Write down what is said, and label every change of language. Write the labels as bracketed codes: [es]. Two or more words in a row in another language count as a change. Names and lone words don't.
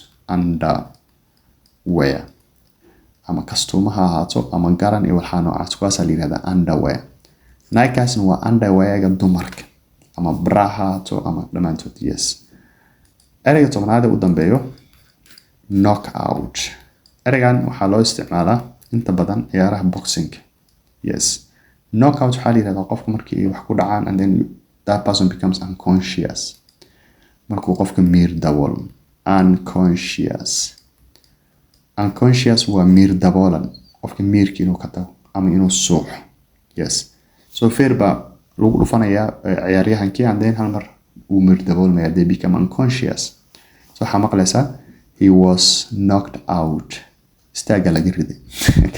[so] Underwear ama kastuuma ha ahaato ama garan iyo waxaa noocaas kuwaas la yiraahdaa underwear. Nikes waa underwear dumarka ama bra ha ahaato ama dhamaantood. Yes, erayga tobnaad u dambeeyo knockout. eraygan waxaa loo isticmaalaa inta badan ciyaaraha boxing. Yes, knockout waxaa la yiraahdaa qofka markii wax ku dhacaan [en] and then that person becomes unconscious. [so] markuu qofka miir dabool unconscious waa miir daboolan qofka miirkii inuu ka tago ama inuu suuxo. [en] Yes, so fear [so] baa lagu dhufanayaa ciyaaryahankii [en] and then [so] hal mar uu miir daboolmaya [en] they become unconscious. so waxaa maqlaysaa he was knocked out. [so] istaaga laga riday.